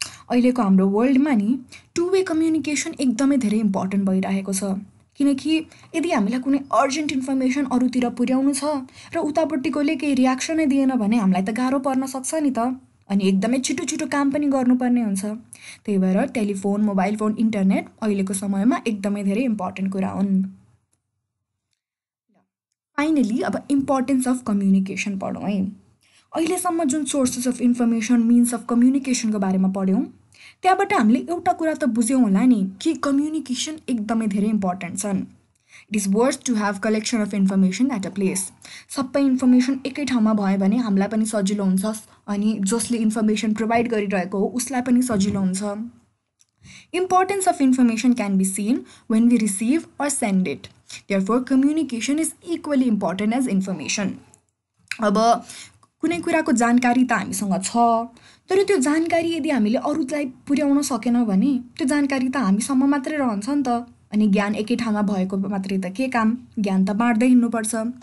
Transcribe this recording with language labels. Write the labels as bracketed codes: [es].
[ne] अहिलेको हाम्रो वर्ल्डमा नि टु वे कम्युनिकेसन एकदमै धेरै इम्पोर्टेन्ट भइरहेको छ, किनकि यदि हामीलाई कुनै अर्जेन्ट इन्फर्मेसन अरूतिर पुर्याउनु छ र उतापट्टिकोले केही रियाक्सनै दिएन भने हामीलाई त गाह्रो पर्न सक्छ नि त, अनि एकदमै छिटो छिटो काम पनि गर्नुपर्ने हुन्छ। त्यही भएर टेलिफोन, मोबाइल फोन, इन्टरनेट अहिलेको समयमा एकदमै धेरै इम्पोर्टेन्ट कुरा हुन्। फाइनली अब इम्पोर्टेन्स अफ कम्युनिकेसन पढौँ है। अहिलेसम्म जुन sources of information means of कम्युनिकेसनको बारेमा पढ्यौँ त्यहाँबाट हामीले एउटा कुरा त बुझ्यौँ होला नि कि कम्युनिकेसन एकदमै धेरै इम्पोर्टेन्ट छन्। [en] It is worth to have collection of information at a place. [ne] सबै इन्फर्मेसन एकै ठाउँमा भयो भने हामीलाई पनि सजिलो हुन्छ अनि जसले इन्फर्मेसन प्रोभाइड गरिरहेको हो उसलाई पनि सजिलो हुन्छ। [en] Importance of information can be seen when we receive or send it. Therefore communication is equally important as information. [ne] अब कुनै कुराको जानकारी त हामीसँग छ तर त्यो जानकारी यदि हामीले अरूलाई पुर्याउन सकेनौँ भने त्यो जानकारी त हामीसम्म मात्रै रहन्छ नि त। अनि ज्ञान एकै ठाउँमा भएको मात्रै त के काम, ज्ञान त बाँड्दै हिँड्नुपर्छ।